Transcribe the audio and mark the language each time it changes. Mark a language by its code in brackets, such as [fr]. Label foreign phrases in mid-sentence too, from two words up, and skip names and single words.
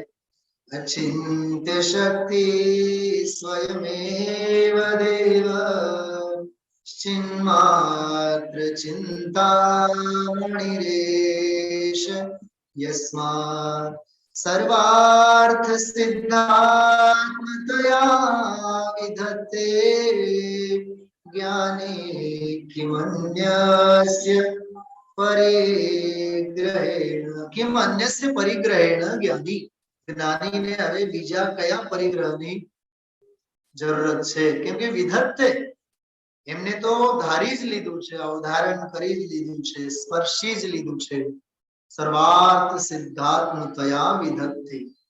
[sa] અચિંત્ય શક્તિ સ્વયમેવ દેવ ચિન્માત્ર ચિંતામણિરેશ યસ્માત સર્વાર્થ સિદ્ધાત્મતયા વિધત્તે જ્ઞાની કિમન્યસ્ય પરિગ્रहेण. किम अन्यस्य परिग्रहेण ज्ञानी. [gu] જ્ઞાનીને હવે બીજા કયા પરિગ્રહની જરૂરત છે? કેમ કે વિધત્તે એમને તો ધારી જ લીધું છે, અવધારણ કરી જ લીધું છે, સ્પર્શી જ લીધું છે. [sa] સર્વાર્થ સિદ્ધાત્મતયા વિધત્તે.